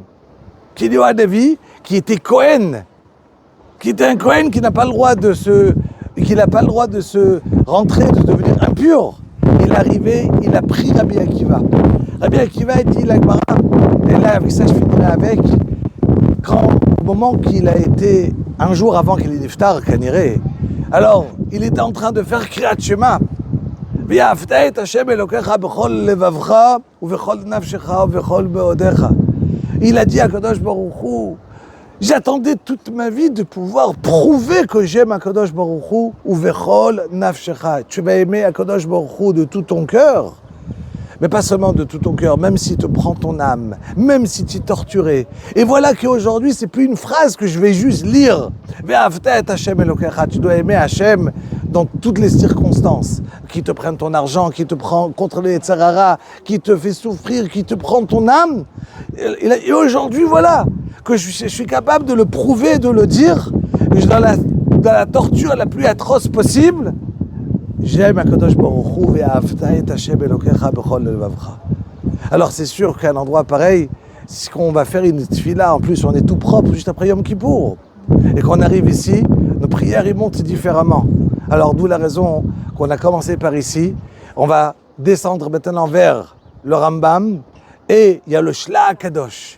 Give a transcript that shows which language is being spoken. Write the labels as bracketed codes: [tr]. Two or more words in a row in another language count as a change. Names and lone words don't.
[fr] Eliyahu Hanavi, qui était Kohen, qui était un Kohen qui n'a pas le droit de se rentrer, de devenir impur. Il est arrivé, il a pris Rabbi Akiva. Rabbi Akiva a dit la Gemara, et là avec ça je finirai avec, au moment qu'il a été, un jour avant qu'il ait niftar, Kaniré, alors il était en train de faire [he] קריאת שמע. ואהבת את ה' אלוקיך בכל לבבך ובכל נפשך ובכל מאודך. [fr] Il a dit à [he] קדוש ברוך הוא, [fr] j'attendais toute ma vie de pouvoir prouver que j'aime [he] הקדוש ברוך הוא [fr] ou [he] ובכל נפשך. [fr] Tu vas aimer [he] הקדוש ברוך הוא [fr] de tout ton cœur, mais pas seulement de tout ton cœur, même s'il te prend ton âme, même si tu es torturé. Et voilà qu'aujourd'hui, c'est plus une phrase que je vais juste lire. [he] ואהבת את ה' אלוקיך. [fr] Tu dois aimer Hashem dans toutes les circonstances, qui te prennent ton argent, qui te prend contre les Yetzirah, qui te fait souffrir, qui te prend ton âme. Et aujourd'hui, voilà, que je suis capable de le prouver, de le dire, dans la torture la plus atroce possible. J'aime [he] הקדוש ברוך הוא ואהבת את ה' אלוקיך בכל לבבך. [fr] Alors c'est sûr qu'à un endroit pareil, si on va faire une tefila, en plus on est tout propre juste après Yom Kippour, et qu'on arrive ici, nos prières ils montent différemment. Alors d'où la raison qu'on a commencé par ici, on va descendre maintenant vers le Rambam, et il y a le Shla Kadosh.